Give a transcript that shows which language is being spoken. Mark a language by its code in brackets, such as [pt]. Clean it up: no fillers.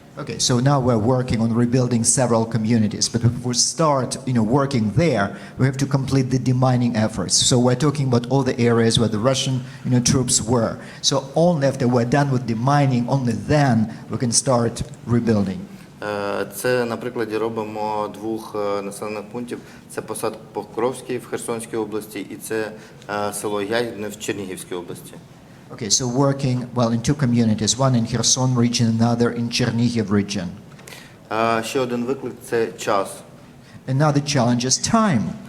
[en] Okay, so now we're working on rebuilding several communities, but if we start, working there, we have to complete the demining efforts. So we're talking about all the areas where the Russian, troops were. So only after we're done with demining, only then we can start rebuilding. [uk] Це на прикладі робимо двох населених пунктів. Це посад Покровський в Херсонській області і це село Ягідне в Чернігівській області. [en] Okay, so working, in two communities, one in Kherson region, another in Chernihiv region. [uk] Ще один виклик – це час. [en] Another challenge is time.